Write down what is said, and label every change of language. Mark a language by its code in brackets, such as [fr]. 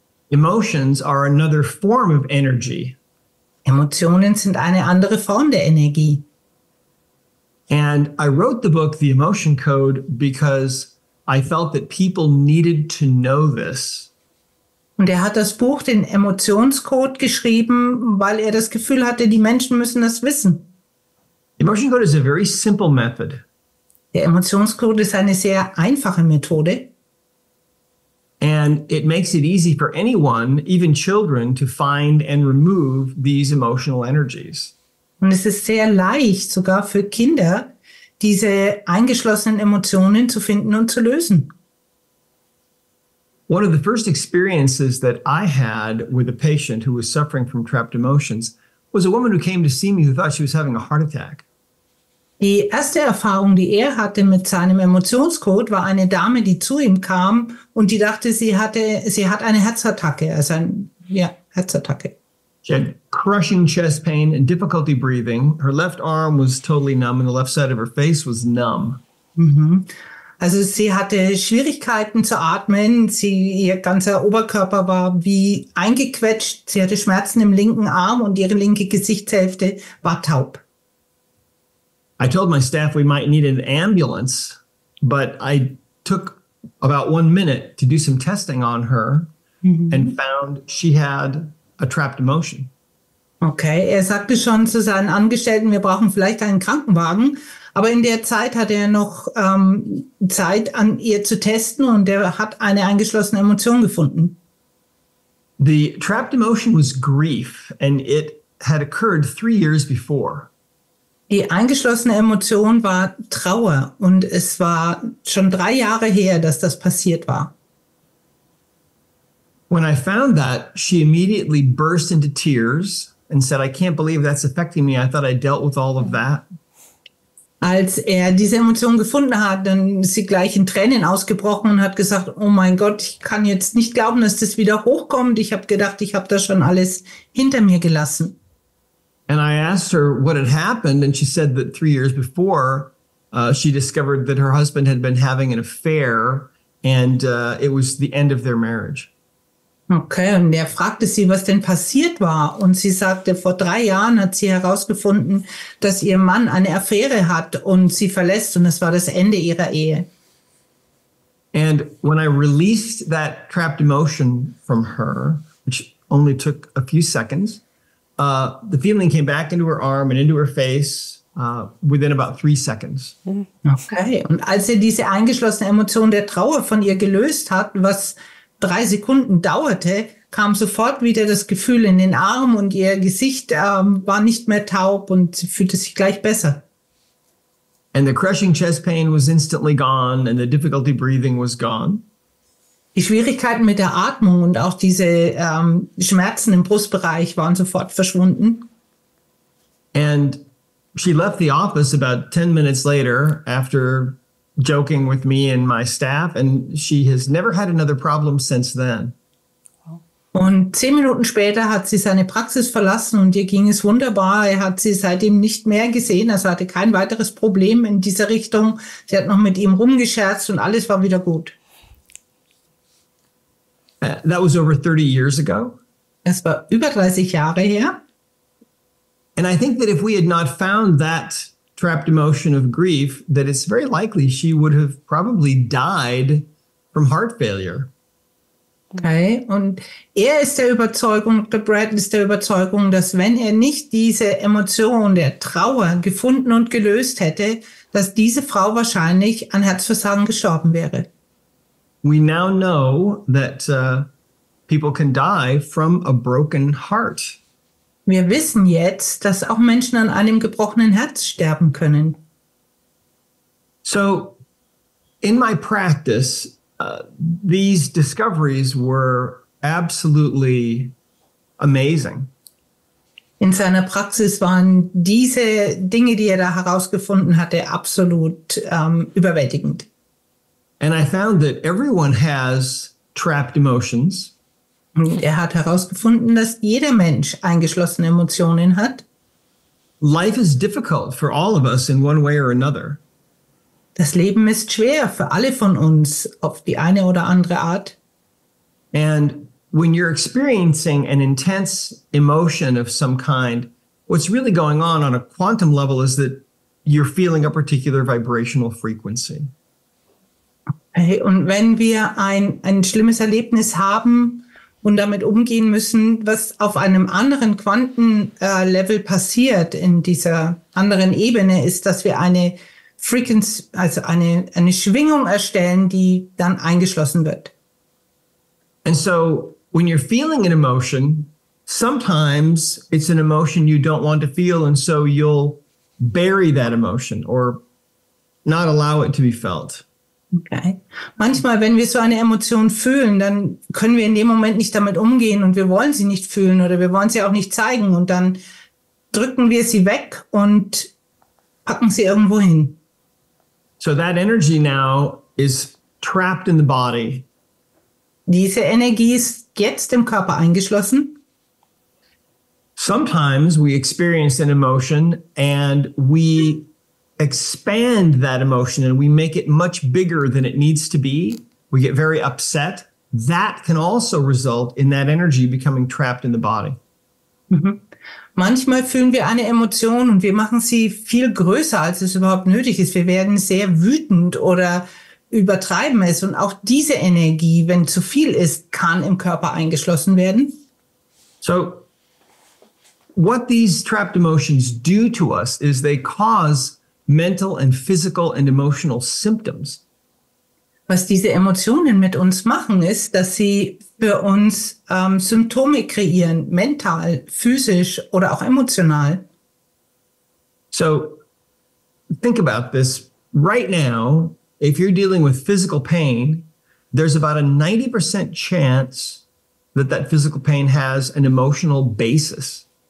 [en] Emotions are another form of energy. [de] Emotionen sind eine andere Form der Energie. [en] And I wrote the book, The Emotion Code, because I felt that people needed to know this. [de] Und er hat das Buch, den Emotionscode, geschrieben, weil er das Gefühl hatte, die Menschen müssen das wissen. [en] The Emotion Code is a very simple method. [de] Der Emotionscode ist eine sehr einfache Methode. [en] And it makes it easy for anyone, even children, to find and remove these emotional energies. [de] Und es ist sehr leicht, sogar für Kinder, diese eingeschlossenen Emotionen zu finden und zu lösen. [en] One of the first experiences that I had with a patient who was suffering from trapped emotions was a woman who came to see me who thought she was having a heart attack. [de] Die erste Erfahrung, die er hatte mit seinem Emotionscode, war eine Dame, die zu ihm kam und die dachte, sie hat eine Herzattacke, Herzattacke. [en] She had crushing chest pain and difficulty breathing. Her left arm was totally numb and the left side of her face was numb. [de] Also sie hatte Schwierigkeiten zu atmen, ihr ganzer Oberkörper war wie eingequetscht, sie hatte Schmerzen im linken Arm und ihre linke Gesichtshälfte war taub. [en] I told my staff we might need an ambulance, but I took about 1 minute to do some testing on her and found she had a trapped emotion. [de] Okay, er sagte schon zu seinen Angestellten, wir brauchen vielleicht einen Krankenwagen, aber in der Zeit hatte er noch Zeit, an ihr zu testen und er hat eine eingeschlossene Emotion gefunden. [en] The trapped emotion was grief, and it had occurred 3 years before. [de] Die eingeschlossene Emotion war Trauer und es war schon 3 Jahre her, dass das passiert war. [en] When I found that, she immediately burst into tears and said, I can't believe that's affecting me. I thought I dealt with all of that. [de] Als er diese Emotion gefunden hat, dann ist sie gleich in Tränen ausgebrochen und hat gesagt, oh mein Gott, ich kann jetzt nicht glauben, dass das wieder hochkommt. Ich habe gedacht, ich habe das schon alles hinter mir gelassen. [en] And I asked her what had happened, and she said that 3 years before, she discovered that her husband had been having an affair, and it was the end of their marriage. [de] Okay, und er fragte sie, was denn passiert war. Und sie sagte, vor 3 Jahren hat sie herausgefunden, dass ihr Mann eine Affäre hat und sie verlässt, und es war das Ende ihrer Ehe. [en] And when I released that trapped emotion from her, which only took a few seconds, the feeling came back into her arm and into her face within about 3 seconds. [de] Okay, und als er diese eingeschlossene Emotion der Trauer von ihr gelöst hat, was 3 Sekunden dauerte, kam sofort wieder das Gefühl in den Arm und ihr Gesicht war nicht mehr taub und sie fühlte sich gleich besser. [en] And the crushing chest pain was instantly gone and the difficulty breathing was gone. [de] Die Schwierigkeiten mit der Atmung und auch diese Schmerzen im Brustbereich waren sofort verschwunden. [en] And she left the office about 10 minutes later after joking with me and my staff, and she has never had another problem since then. [de] Und 10 Minuten später hat sie seine Praxis verlassen und ihr ging es wunderbar. Er hat sie seitdem nicht mehr gesehen, also hatte kein weiteres Problem in dieser Richtung. Sie hat noch mit ihm rumgescherzt und alles war wieder gut. [en] That was over 30 years ago. [de] Es war über 30 Jahre her. [en] And I think that if we had not found that trapped emotion of grief, that it's very likely she would have probably died from heart failure. [de] Okay, und er ist der Überzeugung, Dr. Brad ist der Überzeugung, dass wenn er nicht diese Emotion der Trauer gefunden und gelöst hätte, dass diese Frau wahrscheinlich an Herzversagen gestorben wäre. [en] We now know that people can die from a broken heart. [de] Wir wissen jetzt, dass auch Menschen an einem gebrochenen Herz sterben können. [en] So, in my practice, these discoveries were absolutely amazing. [de] In seiner Praxis waren diese Dinge, die er da herausgefunden hatte, absolut überwältigend. [en] And I found that everyone has trapped emotions. [de] Er hat herausgefunden, dass jeder Mensch eingeschlossene Emotionen hat. [en] Life is difficult for all of us in one way or another. [de] Das Leben ist schwer für alle von uns auf die eine oder andere Art. [en] And when you're experiencing an intense emotion of some kind, what's really going on a quantum level is that you're feeling a particular vibrational frequency. [de] Und wenn wir ein schlimmes Erlebnis haben und damit umgehen müssen, was auf einem anderen Quantenlevel passiert, in dieser anderen Ebene, ist, dass wir eine Frequency, also eine Schwingung erstellen, die dann eingeschlossen wird. [en] And so when you're feeling an emotion, sometimes it's an emotion you don't want to feel, and so you'll bury that emotion or not allow it to be felt. Okay. [de] Manchmal, wenn wir so eine Emotion fühlen, dann können wir in dem Moment nicht damit umgehen und wir wollen sie nicht fühlen oder wir wollen sie auch nicht zeigen und dann drücken wir sie weg und packen sie irgendwo hin. [en] So that energy now is trapped in the body. [de] Diese Energie ist jetzt im Körper eingeschlossen. [en] Sometimes we experience an emotion and we expand that emotion and we make it much bigger than it needs to be. We get very upset. That can also result in that energy becoming trapped in the body. Mhm. [de] Manchmal fühlen wir eine Emotion und wir machen sie viel größer, als es überhaupt nötig ist. Wir werden sehr wütend oder übertreiben es. Und auch diese Energie, wenn zu viel ist, kann im Körper eingeschlossen werden. [en] So what these trapped emotions do to us is they cause mental and physical and emotional symptoms. [de] Was diese Emotionen mit uns machen, ist, dass sie für uns Symptome kreieren, mental, physisch oder auch emotional. [en] So think about this. Right now, if you're dealing with physical pain, there's about a 90% chance that that physical pain has an emotional basis.